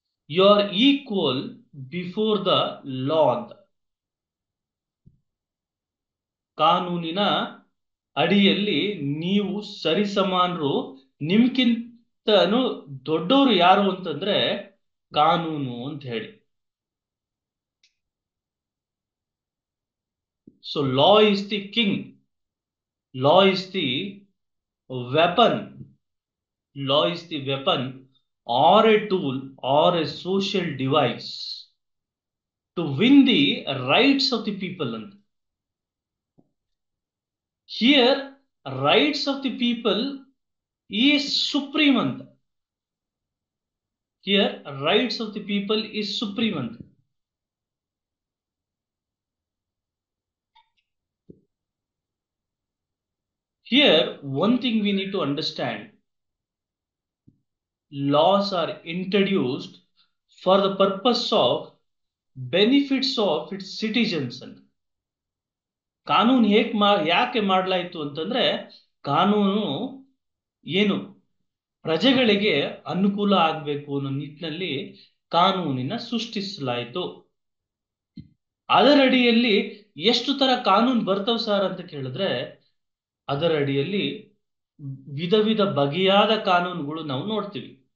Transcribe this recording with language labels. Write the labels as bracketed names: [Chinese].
[English] you are equal before the law [Kannada] ಅಂತ. ಕಾನೂನಿನ ಅಡಿಯಲ್ಲಿ ನೀವು ಸರಿಸಮಾನರು. ನಿಮ್ಗಿಂತನೂ ದೊಡ್ಡವರು ಯಾರು ಅಂತಂದ್ರೆ ಕಾನೂನು ಅಂತ ಹೇಳಿ. So [English] Law is the king, law is the weapon, law is the weapon or a tool or a social device to win the rights of the people. And here rights of the people is supreme. And here rights of the people is supreme. And here one thing we need to understand, laws are introduced for the purpose of benefits of its citizens. And [Kannada] ಕಾನೂನು ಯಾಕೆ ಮಾಡಲಾಯಿತು ಅಂತಂದ್ರೆ, ಕಾನೂನು ಏನು ಪ್ರಜೆಗಳಿಗೆ ಅನುಕೂಲ ಆಗ್ಬೇಕು ಅನ್ನೋ ನಿಟ್ಟಿನಲ್ಲಿ ಕಾನೂನಿನ ಸೃಷ್ಟಿಸಲಾಯಿತು. ಅದರ ಅಡಿಯಲ್ಲಿ ಎಷ್ಟು ತರ ಕಾನೂನು ಬರ್ತವ್ ಸರ್ ಅಂತ ಕೇಳಿದ್ರೆ, ಅದರ ಅಡಿಯಲ್ಲಿ ವಿಧ ವಿಧ ಬಗೆಯಾದ ಕಾನೂನುಗಳು ನಾವು ನೋಡ್ತೀವಿ.